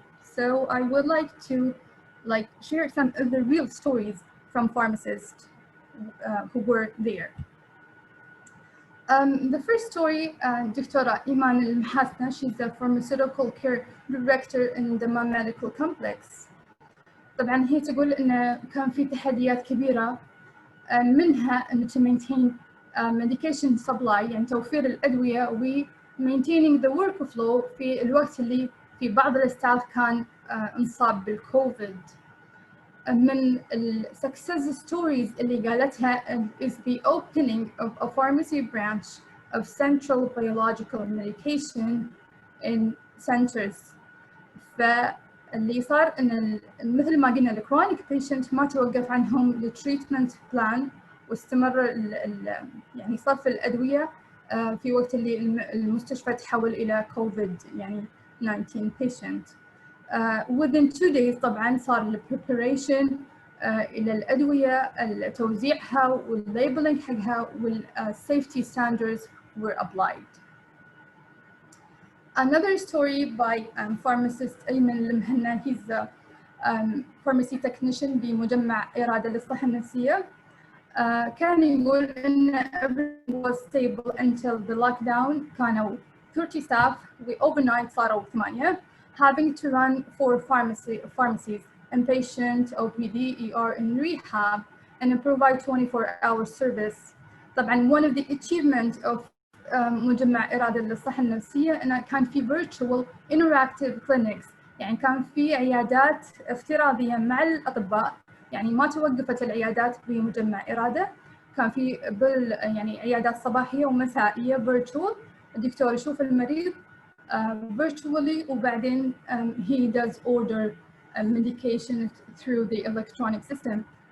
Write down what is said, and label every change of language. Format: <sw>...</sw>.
<en>So I would like to share some of the real stories from pharmacists who were there. The first story, Dr.Eman AlMahasna, she's a pharmaceutical care director in the Dammam medical complex.</en> <ar>طبعا هي تقول إن كان في تحديات كبيرة منها إنه</ar> <en>to maintain medication supply</en> <ar>يعني توفير الأدوية و</ar> <en>maintaining the workflow</en> <ar>في الوقت اللي في بعض الستاف كان انصاب بالكوفيد. من ال</ar> <en>success stories</en> <ar>اللي قالتها</ar> <en>is the opening of a pharmacy branch of central biological medication in centers.</en> <ar>فاللي صار إن مثل ما قلنا</ar> <en>the chronic patient</en> <ar>ما توقف عنهم ال</ar> <en>treatment plan</en> <ar>واستمر يعني صرف الأدوية في وقت اللي المستشفى تحول إلى COVID يعني</ar> <en>19 patient. Within 2 days</en> <ar>طبعاً صار ال</ar> <en>preparation</en> <ar>إلى الأدوية توزيعها</ar> <en>والlabeling</en> <ar>حقها</ar> <en>safety standards were applied. Another story by pharmacist أيمن المهنا. He's a pharmacy technician بمجمع إرادة للصحة النفسية.</en> <ar>كان يقول إن</ar> <en>everything was stable until the lockdown.</en> <ar>كانوا</ar> <en>30 staff overnight</en> <ar>صاروا</ar> <en>8 having to run 4 pharmacies, inpatient, OPD, ER and rehab and provide 24-hour service.</en> <ar>طبعا</ar> <en>one of the achievements of</en> <ar>مجمع إرادة للصحة النفسية أنه كان في</ar> <en>virtual interactive clinics،</en> <ar>يعني كان في عيادات افتراضية مع الأطباء، يعني ما توقفت العيادات بمجمع إرادة، كان في يعني عيادات صباحية ومسائية virtual، الدكتور يشوف المريض virtually وبعدين</ar> <en>he does order medication through the electronic system.</en>